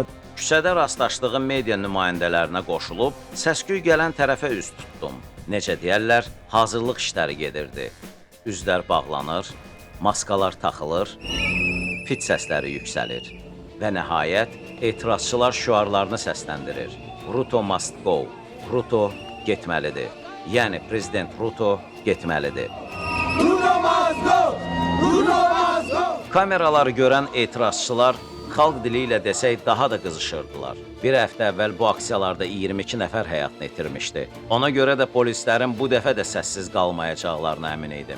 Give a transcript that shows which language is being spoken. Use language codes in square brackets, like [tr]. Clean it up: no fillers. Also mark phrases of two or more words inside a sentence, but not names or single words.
[az] Küçədə rastlaşdığım media nümayəndələrinə qoşulub, səsküy gələn tərəfə üz tutdum. Necə deyərlər, hazırlıq işləri gedirdi. Üzlər bağlanır, maskalar taxılır, fit səsləri yüksəlir. Və nəhayət, etirazçılar şüarlarını səsləndirir. [en] Ruto must go, Ruto getməlidir. [az] Yəni, Prezident Ruto getməlidir. [en] Ruto must go! Ruto must go! [az] Kameraları görən etirazçılar xalq dili ilə desək daha da qızışırdılar. Bir həftə əvvəl bu aksiyalarda 22 nəfər həyatını itirmişdi. Ona görə də polislərin bu dəfə də səssiz qalmayacaqlarına əmin idim.